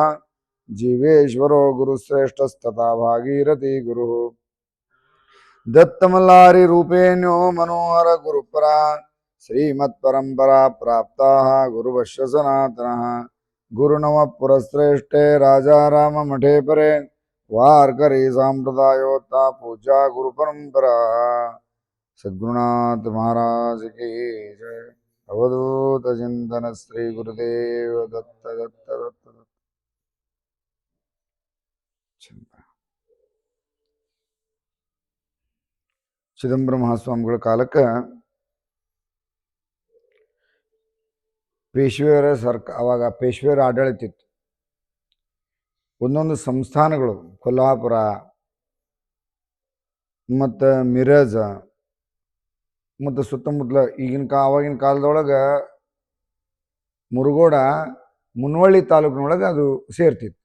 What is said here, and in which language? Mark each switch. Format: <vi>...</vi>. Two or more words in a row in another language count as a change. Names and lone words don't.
<sa>जीवेश्वरो गुरुश्रेष्ठस्तथा भागीरथी गुरुः दत्तमल्लारि रूपेण्यो मनोहर गुरुपरा श्रीमत्परम्परा प्राप्ताः गुरुवश्य सनातनः गुरुनमः पुरश्रेष्ठे राजा राम मठे परे वारकरी सांप्रदायोत्ता पूजा गुरु परंपरा</sa> <hi>सद्गुरुनाथ महाराज की जय।</hi> <sa>अवधूत चिंतन श्री गुरुदेव दत्त दत्त दत्त दत्त।</sa> <kn>ಚಿದಂಬರ ಮಹಾಸ್ವಾಮಿಗಳ ಕಾಲಕ್ಕೆ ಪೇಶ್ವೆಯರ ಅವಾಗ ಪೇಶ್ವೆಯರ ಆಡಳಿತ ಇತ್ತು. ಒಂದೊಂದು ಸಂಸ್ಥಾನಗಳು ಕೊಲ್ಹಾಪುರ ಮತ್ತು ಮಿರಜ ಮತ್ತು ಸುತ್ತಮುತ್ತಲ ಆವಾಗಿನ ಕಾಲದೊಳಗೆ ಮುರುಗೋಡ ಮುನ್ವಳ್ಳಿ ತಾಲೂಕಿನೊಳಗೆ ಅದು ಸೇರ್ತಿತ್ತು.</kn>